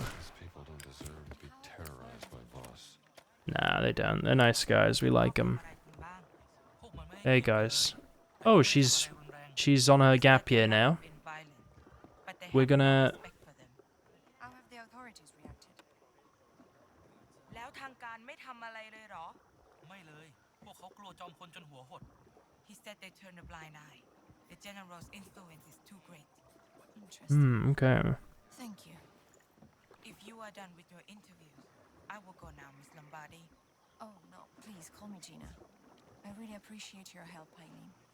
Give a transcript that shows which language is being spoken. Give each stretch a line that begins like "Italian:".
English: These people don't deserve to be terrorized by Voss. Nah, they don't. They're nice guys. We like them. Hey, guys. Oh, she's on her gap year now. We're gonna... How have the authorities reacted?
Thai: แล้วทางการไม่ทำอะไรเลยเหรอ ไม่เลย พวกเขากลัวจอมพลจนหัวหด
English: He said they turned a blind eye. The general's influence is too great. Interesting. okay. Thank you. If you are done with your interview, I will go now, Miss Lombardi. Oh, no, please call me Gina. I really appreciate your help, Eileen.